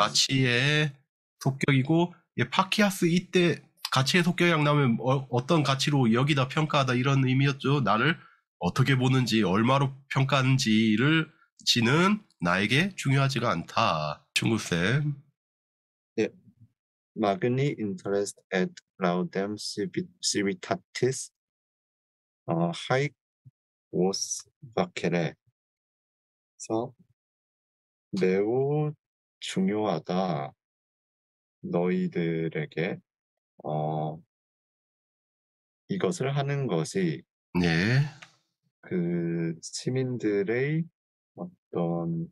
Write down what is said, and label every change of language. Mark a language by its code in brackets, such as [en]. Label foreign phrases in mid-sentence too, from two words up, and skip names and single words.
[ko] 가치의 속격이고 예, 파키아스 이때 가치의 속격이랑 나오면 어떤 가치로 여기다 평가하다 이런 의미였죠. 나를 어떻게 보는지 얼마로 평가하는지를 지는 나에게 중요하지가 않다. 중구쌤. [la] 예, magni interest et laudem civitatis haec vos facere. [ko] 그래서 매우 중요하다. 너희들에게 이것을 하는 것이 네. 그 시민들의 어떤